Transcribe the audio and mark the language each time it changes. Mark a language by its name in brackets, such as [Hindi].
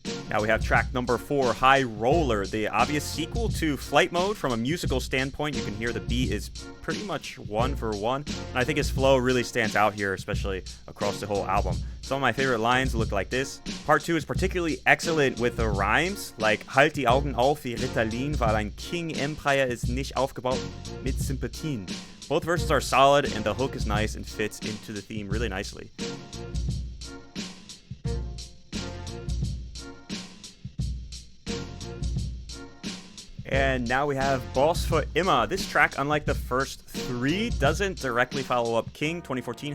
[English] Now we have track number 4, High Roller, the obvious sequel to Flight Mode. From a musical standpoint, you can hear the beat is pretty much one for one, and I think his flow really stands out here, especially across the whole album. Some of my favorite lines look like this. Part 2 is particularly excellent with the rhymes, like [German] Halt die Augen auf wie Ritalin, weil ein King Empire ist nicht aufgebaut mit Sympathien. [English] Both verses are solid, and the hook is nice and fits into the theme really nicely. And now we have Boss für immer. This track, unlike the first 3, doesn't directly follow up King 2014.